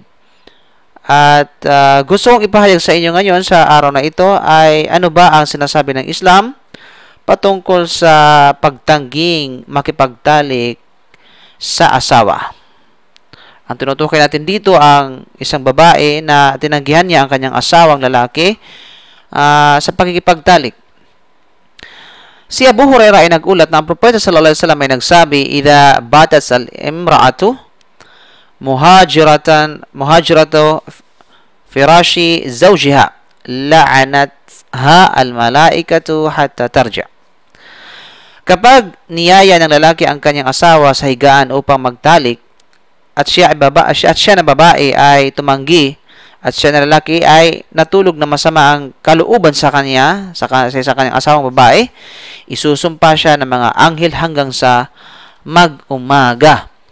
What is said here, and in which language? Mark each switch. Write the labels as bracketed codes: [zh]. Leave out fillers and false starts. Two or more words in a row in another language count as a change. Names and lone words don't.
[tl] At gusto kong ipahayag sa inyo ngayon sa araw na ito ay ano ba ang sinasabi ng Islam patungkol sa pagtangging makipagtalik sa asawa. Ang tinutukoy natin dito ang isang babae na tinanggihan niya ang kanyang asawang lalaki sa pagkikipagtalik. Si Abu Hurairah ay nagulat na ang Propeta [ar] صلى الله عليه وسلم [tl] ay nagsabi, [ar] "إذا باتت المرأة مهاجرة فراش زوجها لعنتها الملائكة حتى ترجع." [tl] Kapag niyaya ng lalaki ang kanyang asawa sa higaan upang magtalik, at siya na babae ay tumanggi at siya na lalaki ay natulog na masama ang kalooban sa kanya, sa kanyang asawang babae, isusumpa siya ng mga anghel hanggang sa mag-umaga.